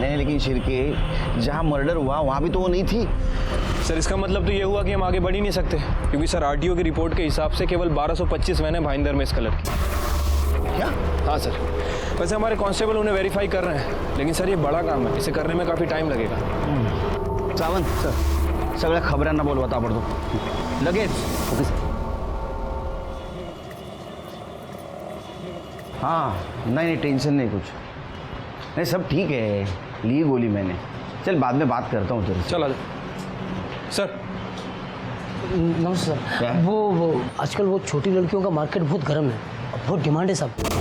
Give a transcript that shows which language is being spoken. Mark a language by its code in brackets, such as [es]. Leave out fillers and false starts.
[hi] नहीं, लेकिन शिरके जहाँ मर्डर हुआ वहाँ भी तो वो नहीं थी। सर इसका मतलब तो ये हुआ कि हम आगे बढ़ ही नहीं सकते, क्योंकि सर आरटीओ की रिपोर्ट के हिसाब से केवल 1225 वैन है भाईंदर में इस कलर की। क्या? हाँ सर, वैसे हमारे कांस्टेबल उन्हें वेरीफाई कर रहे हैं, लेकिन सर ये बड़ा काम है, इसे करने में काफ़ी टाइम लगेगा। [mr] सावंत सर सगळ्या खबरांना बोलवा ताबडतोब लगेच। [en] Okay sir. [hi] हाँ नहीं टेंशन नहीं, कुछ नहीं, सब ठीक है। ली गोली मैंने, चल बाद में बात करता हूँ तेरे से। चल आ सर। नमस्ते सर। वो आजकल वो छोटी लड़कियों का मार्केट बहुत गर्म है, बहुत डिमांड है सब।